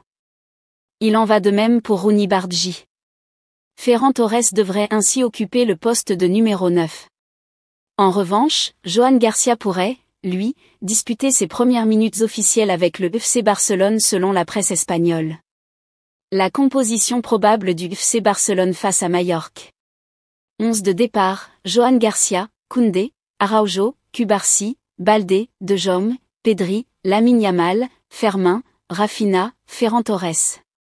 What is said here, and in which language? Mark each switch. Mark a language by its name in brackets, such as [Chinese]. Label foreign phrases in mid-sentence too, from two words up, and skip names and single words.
[French] Il en va de même pour Rooney Bardghji. Ferran Torres devrait ainsi occuper le poste de numéro 9. En revanche, Johan Garcia pourrait, lui, disputer ses premières minutes officielles avec le FC Barcelone selon la presse espagnole. La composition probable du FC Barcelone face à Majorque. 11 de départ, Johan Garcia, Koundé, Araujo, Cubarsí, Baldé, De Jong, Pedri, Lamine Yamal, Fermin, Rafinha, Ferran Torres.